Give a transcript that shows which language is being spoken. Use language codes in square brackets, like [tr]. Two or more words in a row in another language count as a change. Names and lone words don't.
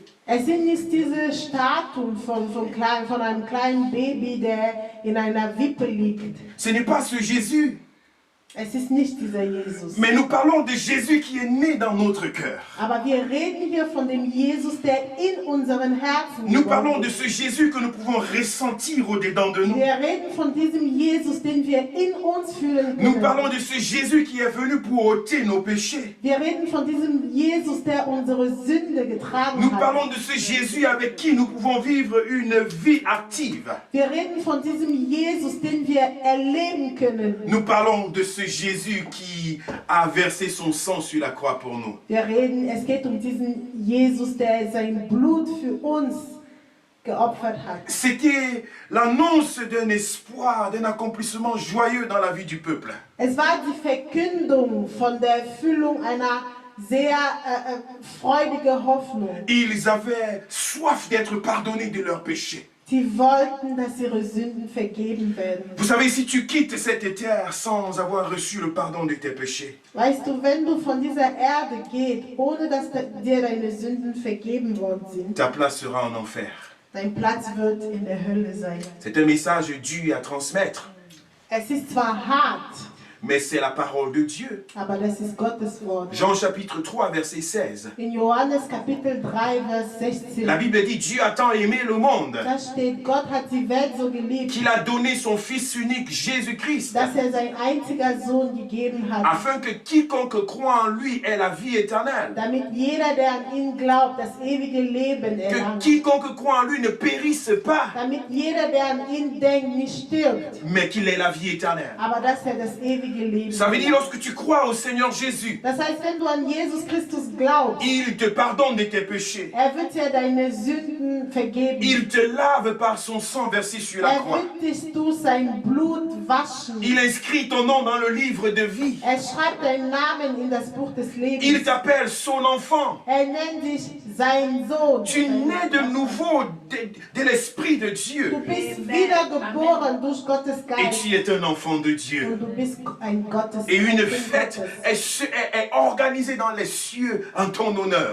[de] Es sind nicht diese Statuen von einem kleinen Baby, der in einer Wippe liegt. [fr] Ce n'est pas ce Jésus, [de] Es ist nicht dieser Jesus. [fr] mais nous parlons de Jésus qui est né dans notre cœur. [de] Aber wir reden hier von dem Jesus, der in unseren Herzen [fr] Nous [de] geboren [fr] parlons de [de] ist. [fr] ce Jésus que nous pouvons ressentir au-dedans de nous. [de] Wir reden von diesem Jesus, den wir in uns fühlen [fr] Nous [de] können. [fr] parlons de ce Jésus qui est venu pour ôter nos péchés. [de] Wir reden von diesem Jesus, der unsere Sünde getragen [fr] Nous [de] hat. [fr] parlons de ce Jésus avec qui nous pouvons vivre une vie active. [de] Wir reden von diesem Jesus, den wir erleben können. [fr] Nous parlons de ce ce Jésus qui a versé son sang sur la croix pour nous. [de] Es geht diesen Jesus, der sein Blut für uns geopfert hat. [fr] C'était l'annonce d'un espoir, d'un accomplissement joyeux dans la vie du peuple. [de] Es war die Verkündung von der Erfüllung einer sehr freudigen Hoffnung. [fr] Ils avaient soif d'être pardonnés de leurs péchés. [de] Sie wollten, dass ihre Sünden vergeben werden. [fr] Vous savez, si tu quittes cette terre sans avoir reçu le pardon de tes péchés, [de] Weißt du, wenn du von dieser Erde gehst, ohne dass dir deine Sünden vergeben worden sind, [fr] ta place sera en enfer. [de] dein Platz wird in der Hölle sein. [fr] C'est un message dur à transmettre, [de] Es ist zwar hart, [fr] mais c'est la parole de Dieu. [de] aber das ist Gottes Wort. [fr] Jean chapitre 3, verset 16. [de] In Johannes Kapitel 3, Vers 16, [fr] La Bible dit, Dieu a tant aimé le monde [de] da steht, Gott hat die Welt so geliebt, [fr] qu'il a donné son Fils unique, Jésus-Christ, [de] dass sein einziger Sohn gegeben hat, [fr] afin que quiconque croit en lui ait la vie éternelle. [de] damit jeder, der an ihn glaubt, das ewige Leben [fr] Que [de] erlangt. [fr] quiconque croit en lui ne périsse pas, [de] Damit jeder, der an ihn denkt, nicht stirbt, [fr] mais qu'il ait la vie éternelle. [de] aber dass das ewige Leben [fr] Ça veut dire, [de] erlangt. [fr] lorsque tu crois au Seigneur Jésus, [de] Das heißt, wenn du an Jesus Christus glaubst, [fr] il te pardonne de tes péchés. [de] wird dir deine Sünden vergeben. [fr] Il te lave par son sang versé sur la croix. [de] Wird dich durch sein Blut waschen. [fr] Il inscrit ton nom dans le livre de vie. [de] Schreibt deinen Namen in das Buch des Lebens. [fr] Il t'appelle son enfant. [de] Nennt dich sein Sohn. [fr] Tu nais de nouveau de l'Esprit de Dieu. [de] Du bist wiedergeboren durch Gottes [fr] Et [de] Geist. [fr] tu es un enfant de [de] Und [fr] Dieu. [de] du bist ein Gottes [fr] Et une [de] Kind [fr] fête [de] Gottes. [fr] est organisée dans les cieux en ton honneur.